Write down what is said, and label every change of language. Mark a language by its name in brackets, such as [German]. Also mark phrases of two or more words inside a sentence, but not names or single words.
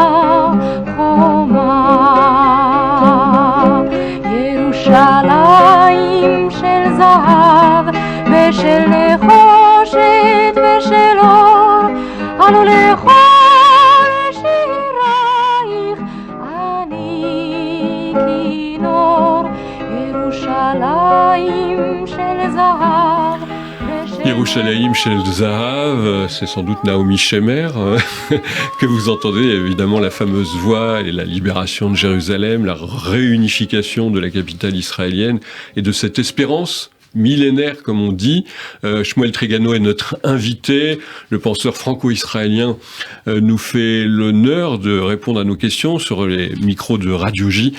[Hebrew] ירושלים של זהב ושל נחושת ושל אור עלו לכל שירייך אני כינור ירושלים של זהב [French] Yerushalayim Shel Zahav, c'est sans doute Naomi Shemer que vous entendez, évidemment la fameuse voix et la libération de Jérusalem, la réunification de la capitale israélienne et de cette espérance millénaire, comme on dit. Shmuel Trigano est notre invité. Le penseur franco-israélien nous fait l'honneur de répondre à nos questions sur les micros de Radio J.